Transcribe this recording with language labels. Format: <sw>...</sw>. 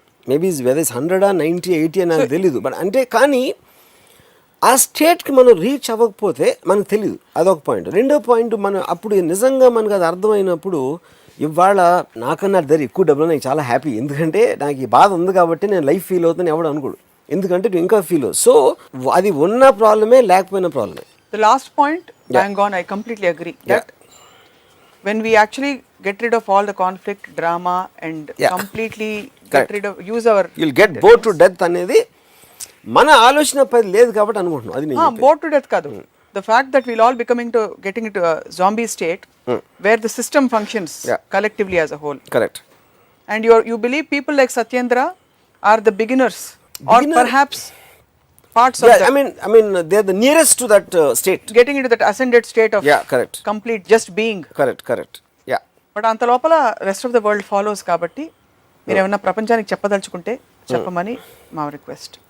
<en>maybe weather is 100, 90, 80</en> <te>అని నాకు తెలీదు. బట్ అంటే కానీ ఆ స్టేట్కి మనం రీచ్ అవ్వకపోతే మనకు తెలియదు, అదొక పాయింట్. రెండో పాయింట్, మనం అప్పుడు నిజంగా మనకు అది అర్థమైనప్పుడు, ఇవాళ నాకన్నా దగ్గర ఎక్కువ డబ్బులు నాకు చాలా హ్యాపీ, ఎందుకంటే నాకు ఈ బాధ ఉంది కాబట్టి నేను లైఫ్ ఫీల్ అవుతాను ఎవడు అనుకోడు, ఎందుకంటే నువ్వు ఇంకా ఫీల్ అవ్వు. సో అది ఉన్న ప్రాబ్లమే, లేకపోయిన ప్రాబ్లమే.</te> <en>The last point, bang on, I completely agree that when we actually get rid of all the conflict, drama and completely get rid of, use our, you'll get bored to death</en> <te>అనేది మన ఆలోచన పది లేదు కాబట్టి అనుకుంటున్నాం. అది నేను</te> <en>bored to death కాదు. The fact that we'll all getting into a zombie state where the system functions collectively as a whole. Correct. And you believe people like Satyendra are the beginners or perhaps parts of Yeah, I mean, they're the nearest to that state. getting into that ascended state of Yeah, correct. complete just being. Correct. Yeah.</en> <te>But అంత లోపల rest of the world follows కాబట్టి మీరు ఏమన్నా ప్రపంచానికి చెప్పదలుచుకుంటే చెప్పమని మా request.</te>